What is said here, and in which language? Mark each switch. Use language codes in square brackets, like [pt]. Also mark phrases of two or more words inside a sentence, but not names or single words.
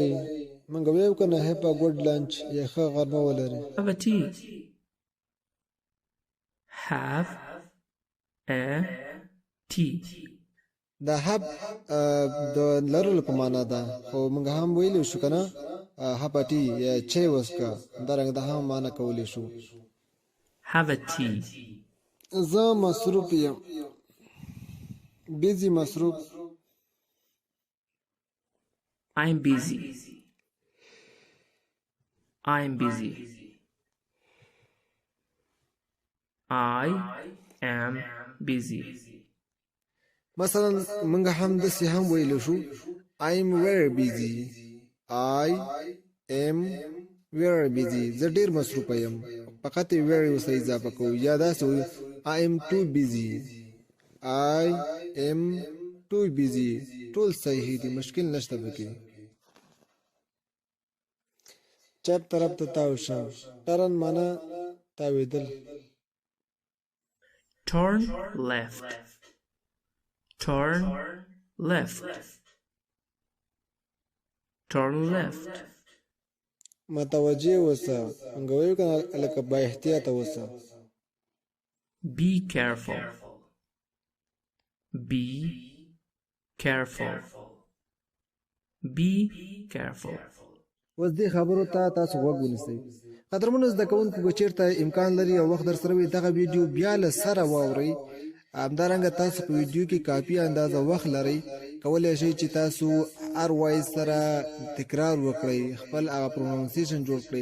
[ps] موږ ویو که نه [en] have a good lunch [ps] یا ښه غرمه ولري. [en] Have a tea. Have a tea. [ps] دا have د لرلو په معنا ده خو موږ هم ویلی شو که نه [en] have a tea [ps] یا چای وڅښه همدارنګه دا هم معنا کولی شو. [en] Have a tea. [ps] زه مصروف یم. busy مصروف. [en] I'm busy. I'm busy. I am busy. [ps] مثلا موږ هم داسې هم ویلی شو [en] I'm very busy. I am very busy. [ps] زه ډېر مصروفه یم. فقط یې very ورسره اضافه کوو یا داسې وایو [en] I am too busy. I am too busy. [ps] ټول صحیح دي مشکل نشته پکې. چپ طرف ته تاو شه. ټرن معنا تاوېدل. [en] Turn left. Turn left. Turn left. [ps] متوجه اوسه. موږ وایو که نه لکه با احتیاطه اوسه. [en] Be careful. Be careful. Be careful. [ps] اوس دې خبرو ته تاسو غوږ ونیسئ. قدرمنو زده کوونکو که چېرته امکان لري او وخت در سره وي دغه ویډیو بیا له سره واورئ. همدارنګه تاسو په ویډیو کې کافي اندازه وخت لرئ کولی شئ چې تاسو هر وایس سره تکرار وکړئ خپل هغه پرونونسیشن جوړ کړئ.